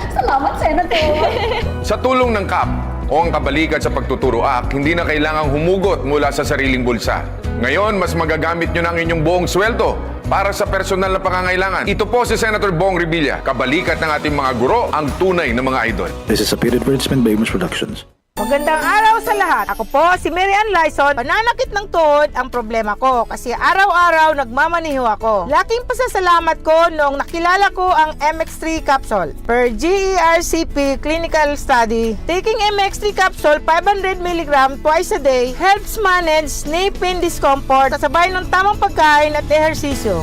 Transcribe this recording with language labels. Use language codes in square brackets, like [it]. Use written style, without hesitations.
[tl] Salamat, Senator! Sa tulong ng CAP o ang kabalikat sa pagtuturo act, hindi na kailangang humugot mula sa sariling bulsa. Ngayon, mas magagamit nyo na ang inyong buong sweldo para sa personal na pangangailangan. Ito po si Senator Bong Revilla, kabalikat ng ating mga guro, ang tunay na mga idol. [en] This is a period advertisement by Amos Productions. [tl] Magandang araw sa lahat. Ako po si Mary Ann Lyson. Pananakit ng tuhod ang problema ko kasi araw-araw nagmamaniho ako. Laking pasasalamat ko noong nakilala ko ang MX3 capsule. [en] Per GERCP clinical study, taking MX3 capsule 500 mg twice a day helps manage knee pain discomfort [tl] kasabay ng tamang pagkain at ehersisyo.